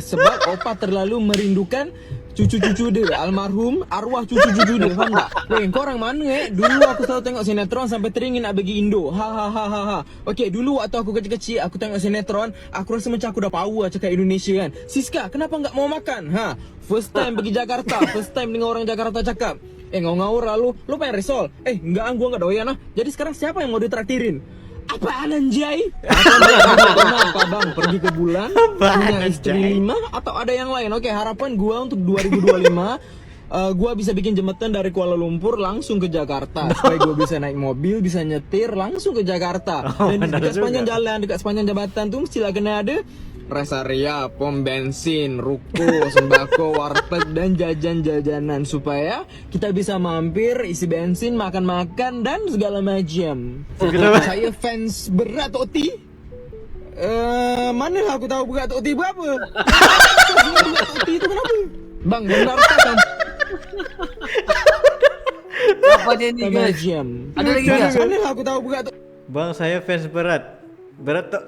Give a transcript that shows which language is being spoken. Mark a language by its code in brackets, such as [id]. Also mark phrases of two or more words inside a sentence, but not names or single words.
[ms] Sebab opah terlalu merindukan cucu-cucu dia, almarhum arwah cucu-cucu dia, faham tak? Kau orang mana Dulu aku selalu tengok sinetron sampai teringin nak bagi Indo. Okey, dulu waktu aku kecil-kecil aku tengok sinetron, aku rasa macam aku dah power cakap Indonesia kan. [id] Siska, kenapa enggak mau makan? [en] First time [ms] pergi Jakarta, [en] first time [ms] dengar orang Jakarta cakap, [id] ngau-ngau lu pengen resol? Enggak, gua enggak doyan lah. Jadi sekarang siapa yang mau ditraktirin? Apaan anjay? Apa bang? Pergi ke bulan? Punya istri 5? Atau ada yang lain? Oke, harapan gua untuk 2025 gua bisa bikin jembatan dari Kuala Lumpur langsung ke Jakarta. Supaya gua bisa naik mobil, bisa nyetir langsung ke Jakarta. [ms] Dan dekat sepanjang jalan, dekat sepanjang jambatan tu mestilah kena ada [en] rest area, [id] pom bensin, ruko, sembako, warteg, dan jajan-jajanan supaya kita bisa mampir, isi bensin, makan-makan, dan segala macam. [ms] Saya fans berat Tok T. Manalah aku tahu berat Tok T berapa? Berat Tok T itu kenapa? Bang, benarkah kamu? Apa dia ni guys? Ada lagi tak? Manalah aku tahu berat Tok T. Bang, saya fans berat. Berat Tok.